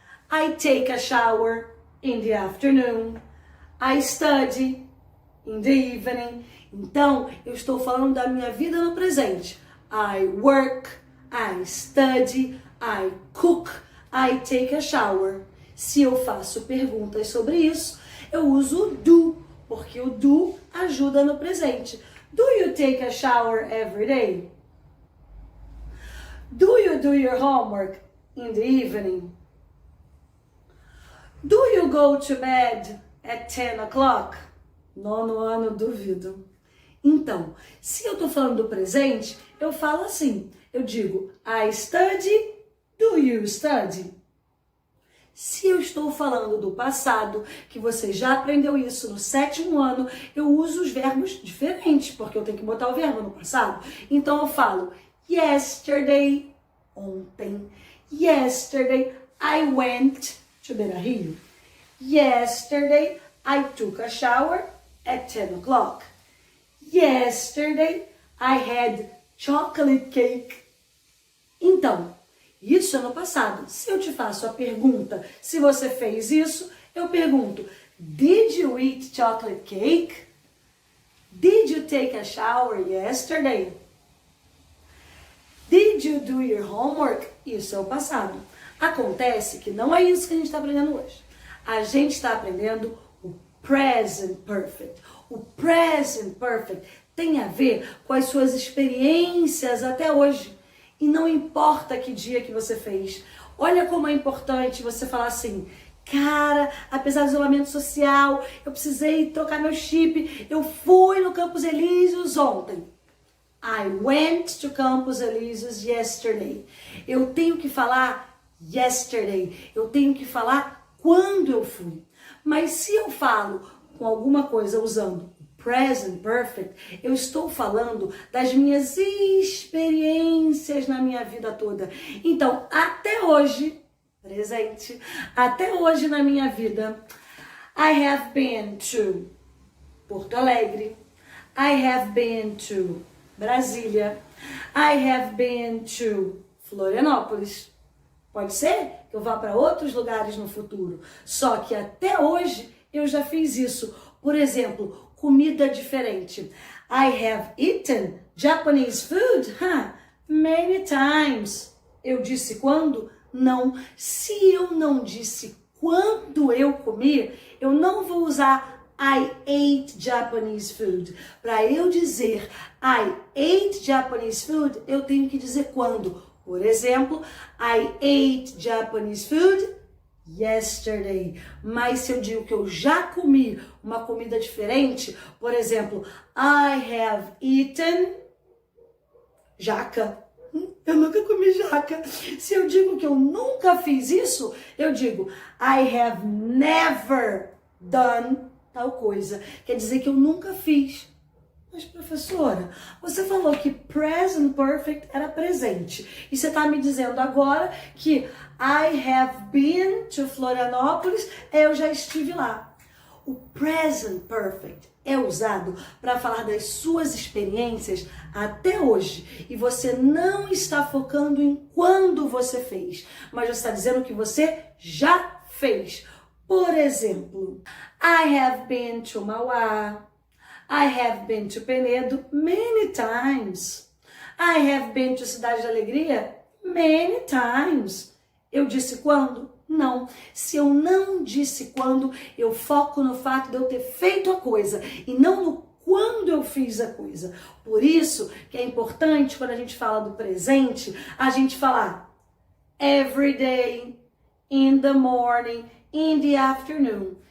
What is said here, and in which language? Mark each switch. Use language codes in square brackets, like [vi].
[en] I take a shower in the afternoon. I study in the evening. [pt] Então, eu estou falando da minha vida no presente. [en] I work, I study, I cook, I take a shower. [pt] Se eu faço perguntas sobre isso, eu uso o do, porque o do ajuda no presente. [en] Do you take a shower every day? Do you do your homework in the evening? Do you go to bed at 10 o'clock? [pt] Nono ano, duvido. Então, se eu estou falando do presente, eu falo assim. Eu digo, [en] I study, do you study? [pt] Se eu estou falando do passado, que você já aprendeu isso no 7º ano, eu uso os verbos diferentes, porque eu tenho que botar o verbo no passado. Então eu falo, [en] yesterday, [pt] ontem. [en] Yesterday, I went to Beira Rio. Yesterday, I took a shower at 10 o'clock. Yesterday, I had chocolate cake. [pt] Então, isso é no passado. Se eu te faço a pergunta, se você fez isso, eu pergunto, [en] did you eat chocolate cake? Did you take a shower yesterday? Did you do your homework? [pt] Isso é o passado. Acontece que não é isso que a gente está aprendendo hoje. A gente está aprendendo o present perfect. O present perfect tem a ver com as suas experiências até hoje. E não importa que dia que você fez. Olha como é importante você falar assim, cara, apesar do isolamento social, eu precisei trocar meu chip, eu fui no Campos Elíseos ontem. [en] I went to Campos Elíseos yesterday. [pt] Eu tenho que falar [en] yesterday. [pt] Eu tenho que falar quando eu fui. Mas se eu falo com alguma coisa usando present perfect, eu estou falando das minhas experiências na minha vida toda. Então, até hoje, presente, até hoje na minha vida, [en] I have been to Porto Alegre, I have been to Brasília, I have been to Florianópolis. [pt] Pode ser que eu vá para outros lugares no futuro, só que até hoje eu já fiz isso. Por exemplo, comida diferente. [en] I have eaten Japanese food many times. [pt] Eu disse quando? Não. Se eu não disse quando eu comi, eu não vou usar [en] I ate Japanese food. [pt] Para eu dizer [en] I ate Japanese food, [pt] eu tenho que dizer quando. Por exemplo, [en] I ate Japanese food yesterday. [pt] Mas se eu digo que eu já comi uma comida diferente, por exemplo, [en] I have eaten jaca. [pt] Eu nunca comi jaca. Se eu digo que eu nunca fiz isso, eu digo [en] I have never done [pt] tal coisa. Quer dizer que eu nunca fiz. Mas, professora, você falou que present perfect era presente. E você está me dizendo agora que [en] I have been to [pt] Florianópolis, eu já estive lá. O present perfect é usado para falar das suas experiências até hoje. E você não está focando em quando você fez, mas você está dizendo que você já fez. Por exemplo, [en] I have been to Mauá. I have been to Penedo many times. I have been to Cidade da Alegria many times. [pt] Eu disse quando? Não. Se eu não disse quando, eu foco no fato de eu ter feito a coisa e não no quando eu fiz a coisa. Por isso que é importante, quando a gente fala do presente, a gente falar [en] every day, in the morning, in the afternoon.